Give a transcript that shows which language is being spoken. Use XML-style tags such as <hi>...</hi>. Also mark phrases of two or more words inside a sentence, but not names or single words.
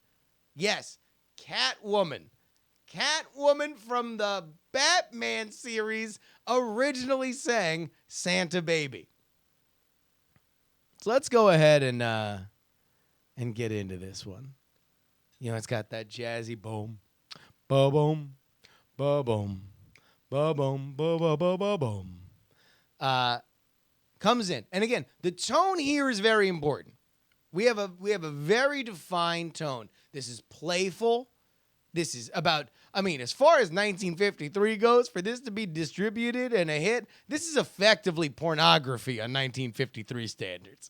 <en>Yes, Catwoman. Catwoman from the Batman series originally sang Santa Baby. So let's go ahead and get into this one. You know, it's got that jazzy boom, ba-boom, ba-boom, ba-boom, ba-ba-ba-ba-boom. Comes in. And again, the tone here is very important. We have a very defined tone. This is playful. This is about, I mean, as far as 1953 goes, for this to be distributed and a hit, this is effectively pornography on 1953 standards.</en>